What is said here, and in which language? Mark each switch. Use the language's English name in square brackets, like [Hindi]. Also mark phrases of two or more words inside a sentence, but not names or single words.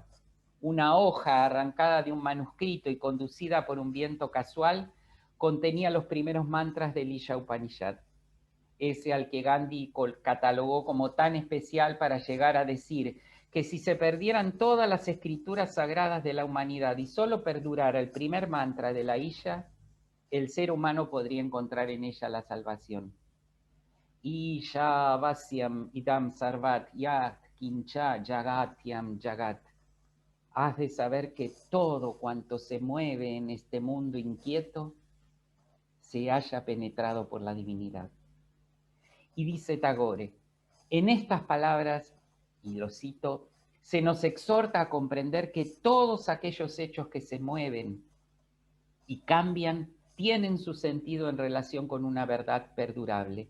[Spanish] Una hoja arrancada de un manuscrito y conducida por un viento casual contenía los primeros mantras del Isha Upanishad, ese al que Gandhi catalogó como tan especial para llegar a decir que si se perdieran todas las escrituras sagradas de la humanidad y solo perdurara el primer mantra de la Isha, el ser humano podría encontrar en ella la salvación. [Sanskrit] Isha vasyam idam sarvat yat kincha jagatyam jagat. [Spanish] Has de saber que todo cuanto se mueve en este mundo inquieto se haya penetrado por la divinidad. Y dice Tagore, en estas palabras, y lo cito, se nos exhorta a comprender que todos aquellos hechos que se mueven y cambian tienen su sentido en relación con una verdad perdurable.